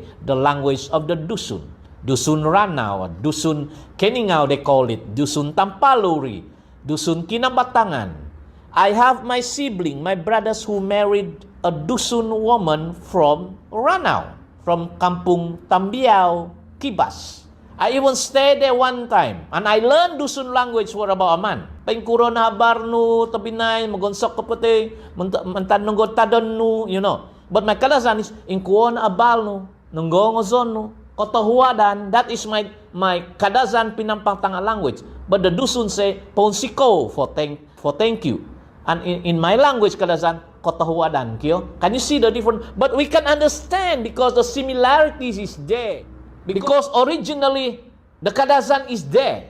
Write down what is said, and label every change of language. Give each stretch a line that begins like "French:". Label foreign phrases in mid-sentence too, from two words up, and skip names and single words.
English: The language of the Dusun, Dusun Ranau, Dusun Keningau they call it, Dusun Tampaluri, Dusun Kinabatangan. I have my sibling, my brothers who married a Dusun woman from Ranau, from Kampung Tambiao, Kibas. I even stayed there one time, and I learned Dusun language for about a month.
Central Dusun: Pengkuro na barnu, tabinay, magonsok kapate, mantanunggo tadonu,
English: But my Kadazan is
Central Dusun: inkuo na abal no, nunggongozon no, kotohuadan.
English: That is my Kadazan Penampang Tanga language. But the Dusun say ponsiko for thank you. And in my language Kadazan,
Central Dusun: kotohuadan kyo.
English: Can you see the difference? But we can understand because the similarities is there. Because originally, the Kadazan is there.